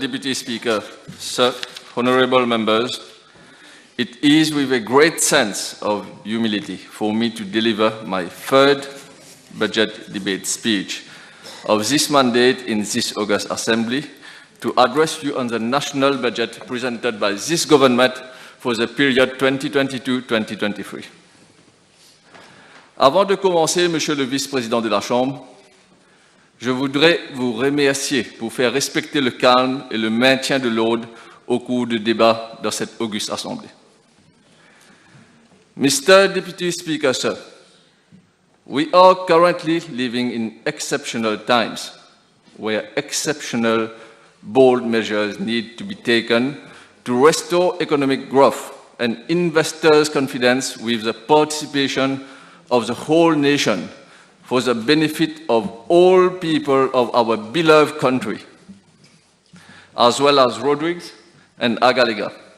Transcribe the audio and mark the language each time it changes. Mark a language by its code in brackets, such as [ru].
[en] Deputy Speaker, sir, honorable members, it is with a great sense of humility for me to deliver my third budget debate speech of this mandate in this August Assembly to address you on the national budget presented by this government for the period 2022-2023. [fr] Avant de commencer, Monsieur le Vice-président de la Chambre, je voudrais vous remercier pour faire respecter le calme et le maintien de l'ordre au cours du débat dans cette auguste Assemblée. [en] Mr. Deputy Speaker, sir, we are currently living in exceptional times where exceptional bold measures need to be taken to restore economic growth and investors' confidence with the participation of the whole nation for the benefit of all people of our beloved country, as well as Rodrigues and Agaliga.